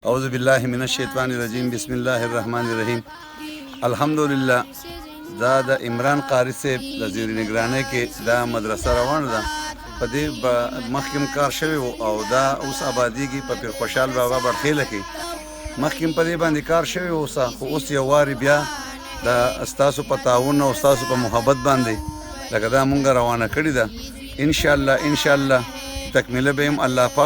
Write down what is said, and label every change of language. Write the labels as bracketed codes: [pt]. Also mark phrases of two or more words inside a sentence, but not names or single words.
[ar] اعوذ باللہ من الشیطان الرجیم بسم اللہ الرحمن الرحیم الحمدللہ [ps] دا عمران قاری سے دا زیر نگرانی کې دا مدرسه روان ده په دې مخکې کار شوی او دا اوس آبادیږي په پیر خوشحال بابا بړخیله کې مخکې په دې باندې کار شوی اوس یو واري بیا دا استاسو په تعاون او استاسو په محبت باندې لکه دا مونږ روانه کړې ده [ar] ان شاء الله [ps] تکمیله به هم الله پاک